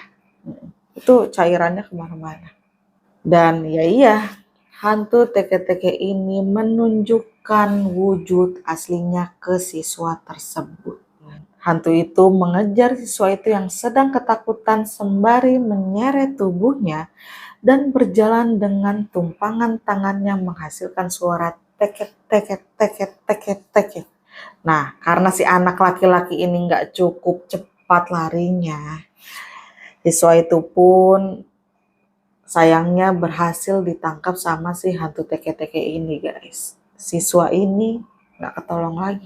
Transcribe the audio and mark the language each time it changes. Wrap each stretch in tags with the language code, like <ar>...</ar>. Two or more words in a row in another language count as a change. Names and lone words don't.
<id>Itu cairannya kemana-mana. Dan ya iya, hantu teke-teke ini menunjukkan wujud aslinya ke siswa tersebut. Hantu itu mengejar siswa itu yang sedang ketakutan sembari menyeret tubuhnya dan berjalan dengan tumpangan tangannya menghasilkan suara teket teket teket teket teket. Nah, karena si anak laki-laki ini nggak cukup cepat larinya, siswa itu pun sayangnya berhasil ditangkap sama si hantu teke-teke ini, guys. Siswa ini nggak ketolong lagi.</id>